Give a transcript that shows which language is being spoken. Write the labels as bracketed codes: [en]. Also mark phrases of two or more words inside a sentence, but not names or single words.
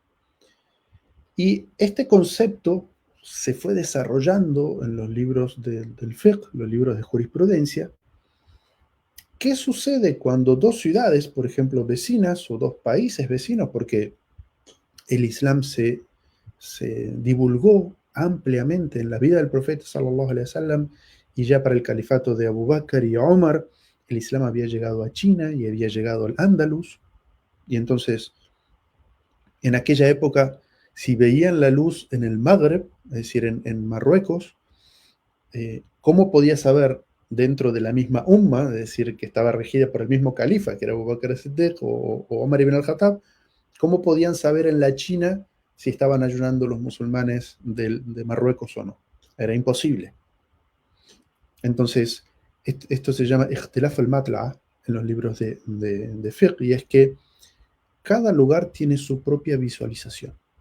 [es] Y este concepto se fue desarrollando en los libros del fiqh, los libros de jurisprudencia. ¿Qué sucede cuando dos ciudades, por ejemplo, vecinas o dos países vecinos, porque el Islam se divulgó ampliamente en la vida del profeta [ar] صلى الله عليه وسلم [es] y ya para el califato de Abu Bakr y Omar, el Islam había llegado a China y había llegado al Andalus, y entonces en aquella época, si veían la luz en el Magreb, es decir, en Marruecos, ¿cómo podía saber dentro de la misma umma, es decir, que estaba regida por el mismo califa, que era Abu Bakr as-Siddiq o Omar ibn al-Khattab, cómo podían saber en la China si estaban ayunando los musulmanes de Marruecos o no? Era imposible. Entonces, esto se llama [ar] اختلاف المطلع' [es] en los libros de fiqh, y es que cada lugar tiene su propia visualización.